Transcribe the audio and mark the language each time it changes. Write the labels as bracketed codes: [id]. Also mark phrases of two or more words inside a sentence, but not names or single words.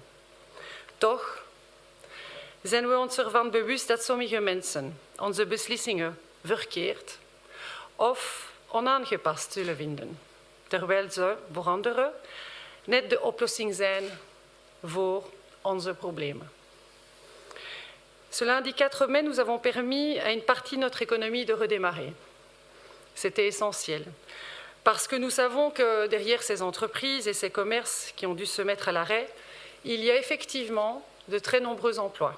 [nl] Toch zijn we ons ervan bewust dat sommige mensen onze beslissingen verkeerd of onaangepast zullen vinden, terwijl ze voor anderen net de oplossing zijn voor onze problemen. [fr] Ce lundi 4 mai, nous avons permis à une partie de notre économie de redémarrer. C'était essentiel, parce que nous savons que derrière ces entreprises et ces commerces qui ont dû se mettre à l'arrêt, il y a effectivement de très nombreux emplois.